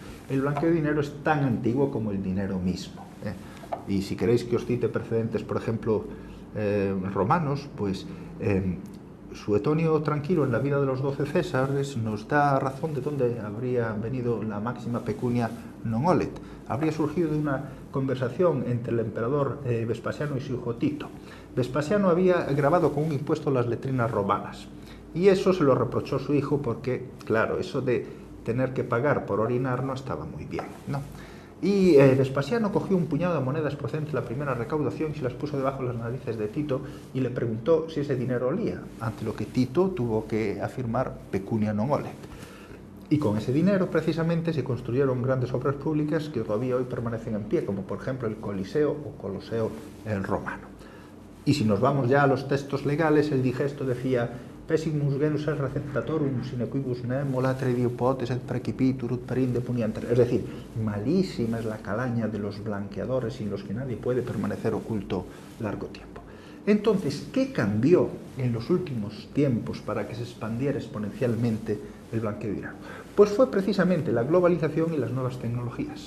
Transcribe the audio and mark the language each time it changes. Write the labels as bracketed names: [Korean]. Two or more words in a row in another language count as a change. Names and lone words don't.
[Spanish] El blanqueo de dinero es tan antiguo como el dinero mismo, ¿eh? Y si queréis que os cite precedentes, por ejemplo, romanos, pues Suetonio Tranquilo en la vida de los 12 Césares nos da razón de dónde habría venido la máxima [Latin] pecunia non olet. [Spanish] Habría surgido de una conversación entre el emperador Vespasiano y su hijo Tito. Vespasiano había grabado con un impuesto las letrinas romanas y eso se lo reprochó su hijo porque, claro, eso de tener que pagar por orinar no estaba muy bien, ¿no? Y Vespasiano cogió un puñado de monedas procedentes de la primera recaudación y se las puso debajo de las narices de Tito y le preguntó si ese dinero olía, ante lo que Tito tuvo que afirmar [Latin] pecunia non olet. [Spanish] Y con ese dinero precisamente se construyeron grandes obras públicas que todavía hoy permanecen en pie, como por ejemplo el Coliseo o Coloseo romano. Y si nos vamos ya a los textos legales, el digesto decía [Latin] Pessimus genus est receptatorum sine quibus nemo latre diopotes et precipitur ut perinde punianter. [Spanish] Es decir, malísima es la calaña de los blanqueadores sin los que nadie puede permanecer oculto largo tiempo. Entonces, ¿qué cambió en los últimos tiempos para que se expandiera exponencialmente el blanqueo de dinero? Pues fue precisamente la globalización y las nuevas tecnologías.